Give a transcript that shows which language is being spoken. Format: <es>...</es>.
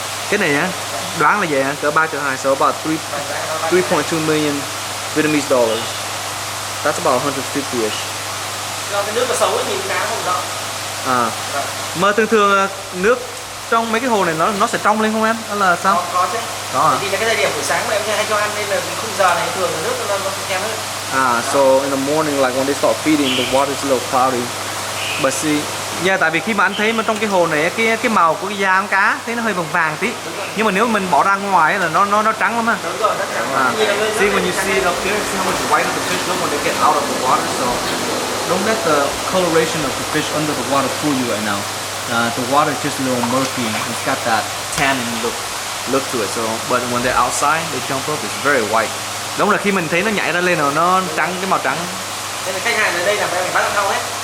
<vi>Cái này á, đoán là vậy hả? Cỡ 3,2 triệu,</vi> <en>so about 3.2 million Vietnamese dollars. That's about 150-ish.</en> <vi>Do cái nước nó xấu nhìn cá không rõ. Mà thường nước trong mấy cái hồ này nó sẽ trong lên không em? Đó là sao? Có chứ. Có hả? Vì là cái thời điểm buổi sáng mà em hay cho ăn nên là khung giờ này thường là nước nó kém hơn.</vi> <en>So in the morning, like when they start feeding, the water is a little cloudy. But see,</en> <vi>tại vì khi mà anh thấy mà trong cái hồ này cái màu của cái da con cá thấy nó hơi vàng vàng tí. Nhưng mà nếu mình bỏ ra ngoài là nó trắng lắm ha. Đúng rồi, nó trắng.</vi> <en>See when you see it up here, see how much white the fish look when they get out of the water. So don't let the coloration of the fish under the water fool you right now. The water is just a little murky. It's got that tannin look to it. So, but when they're outside, they jump up. It's very white.</en> <vi>Đúng là khi mình thấy nó nhảy ra lên rồi nó trắng, cái màu trắng. Đây là khách hàng ở đây là phải bán thau hết.</vi>